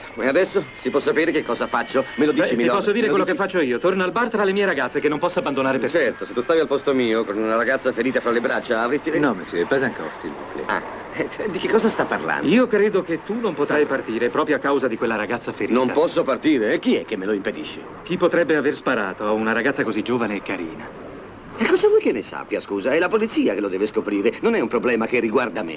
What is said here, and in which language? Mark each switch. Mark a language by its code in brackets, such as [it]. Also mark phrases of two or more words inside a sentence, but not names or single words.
[it] E adesso si può sapere che cosa faccio? Me lo dici, Ti posso dire quello che faccio io. Torna al bar tra le mie ragazze, che non posso abbandonare per Certo, se tu stavi al posto mio con una ragazza ferita fra le braccia, avresti... No, [fr] monsieur, pas encore, s'il vous plaît. [it] Di che cosa sta parlando? Io credo che tu non potrai partire proprio a causa di quella ragazza ferita. Non posso partire? E chi è che me lo impedisce? Chi potrebbe aver sparato a una ragazza così giovane e carina? E cosa vuoi che ne sappia, scusa? È la polizia che lo deve scoprire. Non è un problema che riguarda me.